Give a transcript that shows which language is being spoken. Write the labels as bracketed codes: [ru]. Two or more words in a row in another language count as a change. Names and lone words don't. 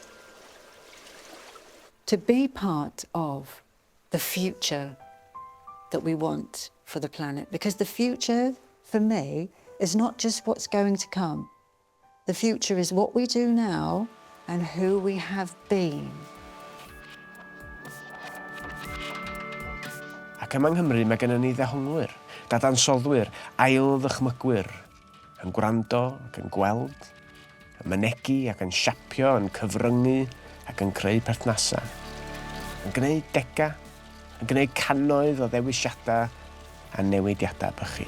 [en] To be part of the future that we want for the planet, because the future, for me, is not just what's going to come. The future is what we do now and who we have been. [cy] Ac yma yng Nghymru mae gennym ni ddehonglwyr, dadansoddwyr, ail-ddychmygwyr, yn gwrando ac yn gweld, yn mynegu ac yn siapio, yn cyfryngu ac yn creu perthnasau, yn gwneud dega, yn gwneud cannoedd o ddewisiadau a newidiadau bychu.